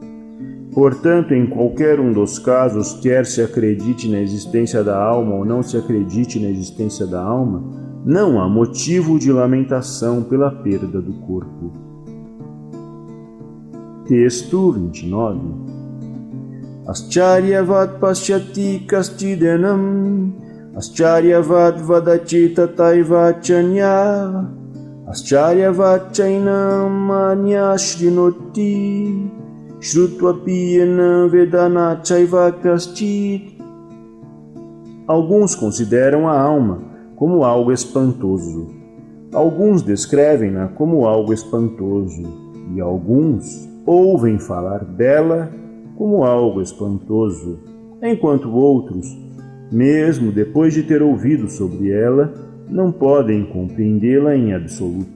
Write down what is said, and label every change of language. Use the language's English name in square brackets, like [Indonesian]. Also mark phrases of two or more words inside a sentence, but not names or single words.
[Portuguese] Portanto, em qualquer um dos casos, quer se acredite na existência da alma ou não se acredite na existência da alma, não há motivo de lamentação pela perda do corpo. Texto 29. [Sanskrit] आश्चर्यवत् पश्यति कश्चिदेनम् आश्चर्यवत् वदति तथैव चान्य आश्चर्यवत् चैनम् अन्यशृणोति श्रुत्वापि वेद न चैव कश्चित्. [Portuguese] Alguns consideram a alma como algo espantoso. Alguns descrevem-na como algo espantoso. E alguns ouvem falar dela como algo espantoso, enquanto outros, mesmo depois de ter ouvido sobre ela, não podem compreendê-la em absoluto.